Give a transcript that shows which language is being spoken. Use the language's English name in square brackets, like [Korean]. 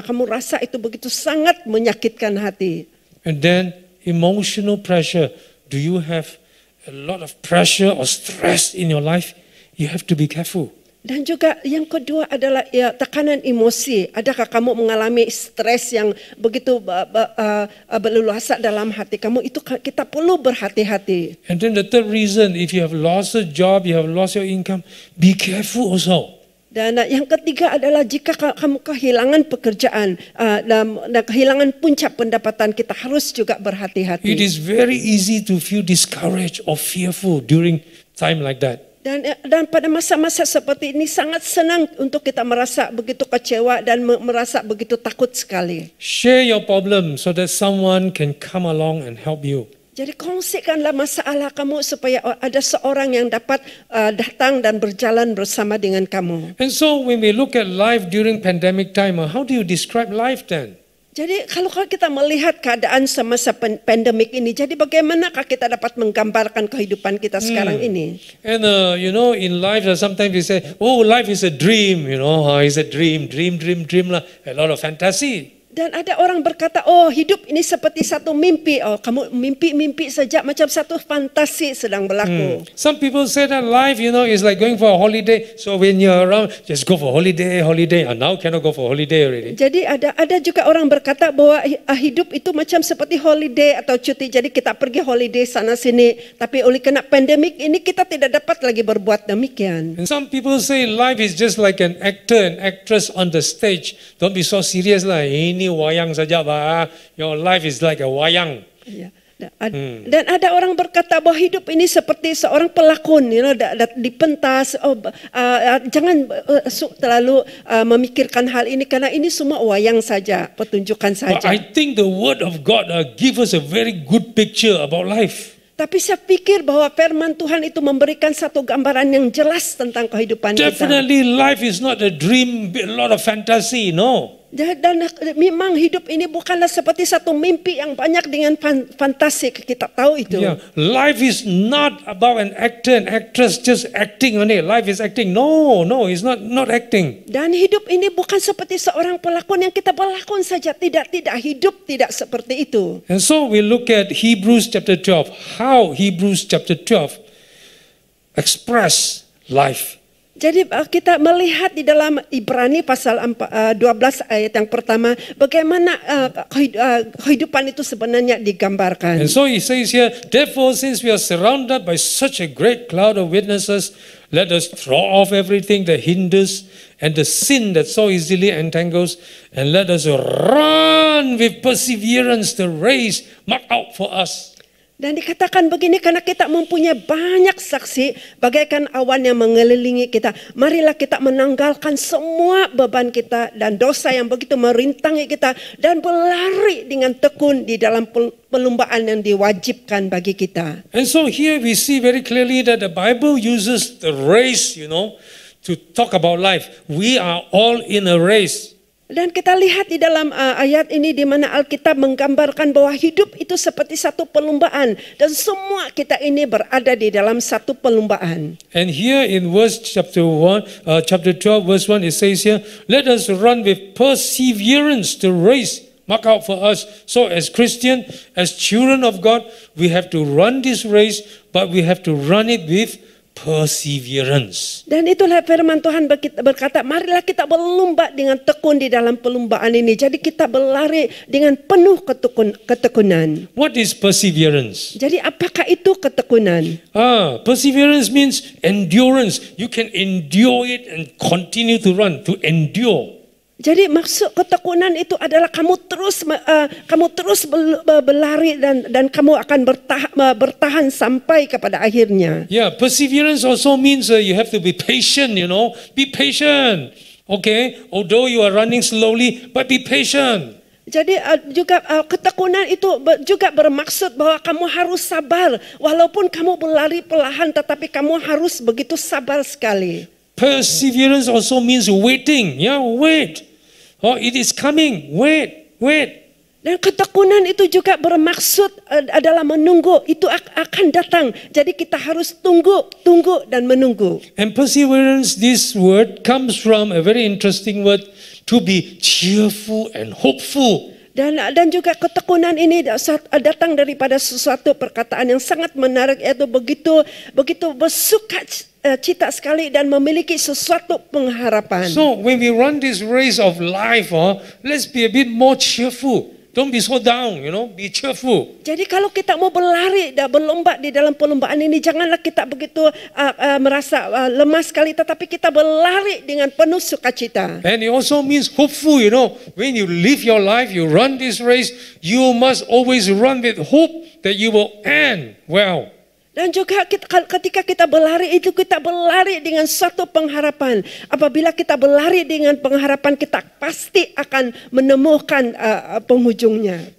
[Malay] Kamu rasa itu begitu sangat menyakitkan hati. [English] And then emotional pressure. Do you have a lot of pressure or stress in your life? You have to be careful. [Malay] Dan juga yang kedua adalah tekanan emosi. Adakah kamu mengalami stres yang begitu berleluasa dalam hati kamu? Itu kita perlu berhati-hati. [English] And then the third reason, if you have lost a job, you have lost your income, be careful also. [Malay] Dan yang ketiga adalah jika kamu kehilangan pekerjaan dan kehilangan puncak pendapatan, kita harus juga berhati-hati. [English] It is very easy to feel discouraged or fearful during time like that. [Malay] Dan pada masa-masa seperti ini sangat senang untuk kita merasa begitu kecewa dan merasa begitu takut sekali. [English] Share your problem so that someone can come along and help you. [Malay] Jadi kongsikanlah masalah kamu supaya ada seorang yang dapat datang dan berjalan bersama dengan kamu. [English] And so when we look at life during pandemic time, how do you describe life then? [Malay] Jadi kalau kita melihat keadaan semasa pandemik ini, jadi bagaimanakah kita dapat menggambarkan kehidupan kita sekarang ini? [English] And in life sometimes we say, oh, life is a dream, it's a dream lah, a lot of fantasy. [Malay] Dan ada orang berkata, oh hidup ini seperti satu mimpi. Oh kamu mimpi saja macam satu fantasi sedang berlaku. [English] Some people say that life, is like going for a holiday. So when you're around, just go for holiday. And now cannot go for holiday already. [Malay] Jadi ada juga orang berkata bahwa hidup itu macam seperti holiday atau cuti. Jadi kita pergi holiday sana sini. Tapi oleh kena pandemik ini kita tidak dapat lagi berbuat demikian. [English] And some people say life is just like an actor and actress on the stage. Don't be so serious lah. [Malay] Ini wayang saja bah. [English] Your life is like a wayang. Ya. [Malay] Dan ada orang berkata bahwa hidup ini seperti seorang pelakon, dipentas. Jangan terlalu memikirkan hal ini karena ini semua wayang saja, pertunjukan [English] But [Malay] saja. [English] I think the Word of God gives us a very good picture about life. [Malay] Tapi saya pikir bahwa firman Tuhan itu memberikan satu gambaran yang jelas tentang kehidupan kita. [English] Definitely life is not a dream, a lot of fantasy, no. [Malay] Dan memang hidup ini bukanlah seperti satu mimpi yang banyak dengan fantasi, kita tahu itu. [English] Yeah, life is not about an actor and actress just acting only. Life is acting. No, it's not acting. [Malay] Dan hidup ini bukan seperti seorang pelakon yang kita berlakon saja. Tidak, hidup tidak seperti itu. [English] And so we look at Hebrews chapter 12, how Hebrews chapter 12 express life. [Malay] Jadi kita melihat di dalam Ibrani pasal 12 ayat yang pertama bagaimana kehidupan itu sebenarnya digambarkan. [English] And so he says here, therefore since we are surrounded by such a great cloud of witnesses, let us throw off everything that hinders and the sin that so easily entangles, and let us run with perseverance the race marked out for us. [Malay] Dan dikatakan begini, karena kita mempunyai banyak saksi bagaikan awan yang mengelilingi kita. Marilah kita menanggalkan semua beban kita dan dosa yang begitu merintangi kita dan berlari dengan tekun di dalam perlombaan yang diwajibkan bagi kita. [English] And so here we see very clearly that the Bible uses the race, to talk about life. We are all in a race. [Malay] Dan kita lihat di dalam ayat ini di mana Alkitab menggambarkan bahwa hidup itu seperti satu perlombaan dan semua kita ini berada di dalam satu perlombaan. [English] And here in chapter 12 verse 1 it says here, let us run with perseverance the race marked out for us. So as Christian, as children of God, we have to run this race, but we have to run it with perseverance. [Malay] Dan itulah firman Tuhan berkata, marilah kita berlomba dengan tekun di dalam perlombaan ini. Jadi kita berlari dengan penuh ketekunan. [English] What is perseverance? [Malay] Jadi apakah itu ketekunan? [English] Perseverance means endurance. You can endure it and continue to run, to endure. [Malay] Jadi maksud ketekunan itu adalah kamu terus berlari dan kamu akan bertahan sampai kepada akhirnya. [English] Yeah, perseverance also means you have to be patient, Be patient. Okay, although you are running slowly, but be patient. [Malay] Jadi juga ketekunan itu juga bermaksud bahwa kamu harus sabar. Walaupun kamu berlari perlahan tetapi kamu harus begitu sabar sekali. [English] Perseverance also means waiting. Yeah, wait. Oh, it is coming. Wait. [Malay] Dan ketekunan itu juga bermaksud adalah menunggu. Itu akan datang. Jadi kita harus tunggu dan menunggu. [English] And perseverance, this word comes from a very interesting word, to be cheerful and hopeful. [Malay] Dan juga ketekunan ini datang daripada sesuatu perkataan yang sangat menarik, yaitu begitu bersuka cita sekali dan memiliki sesuatu pengharapan. [English] So when we run this race of life, let's be a bit more cheerful. Don't be so down, be cheerful. [Malay] Jadi kalau kita mau berlari dan berlomba di dalam perlombaan ini, janganlah kita begitu merasa lemah sekali, tetapi kita berlari dengan penuh sukacita. [English] And it also means hopeful, when you live your life, you run this race, you must always run with hope that you will end well. [Malay] Dan juga ketika kita berlari itu kita berlari dengan satu pengharapan. Apabila kita berlari dengan pengharapan kita pasti akan menemukan penghujungnya.